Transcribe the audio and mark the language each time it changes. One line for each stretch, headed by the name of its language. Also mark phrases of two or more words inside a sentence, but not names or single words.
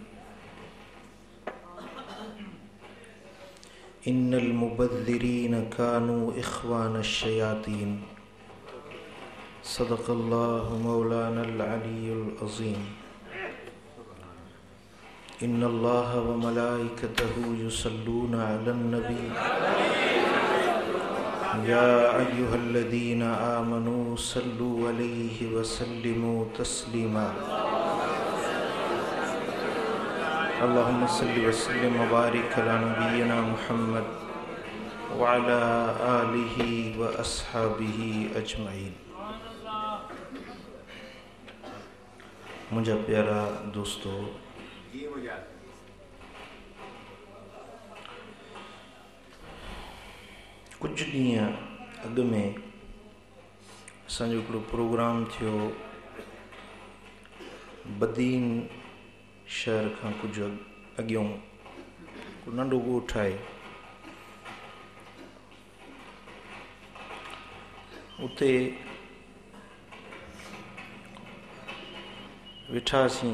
Arabic: إن المبذرين كانوا إخوان الشياطين. صدق الله مولانا العلي العظيم. إن الله وملائكته يصلون على النبي يا أيها الذين آمنوا صلوا عليه وسلموا تسليما. اللهم صل وسلم وبارك على نبينا محمد وعلى آله وأصحابه أجمعين.
Sindhi: मुझे प्यारा दोस्तों, कुछ ॾींहं अॻु में असांजो हिकिड़ो प्रोग्राम थियो बदीन शहर खां कुझु अॻियों नंढो ॻोठ आहे, उते वेठासीं।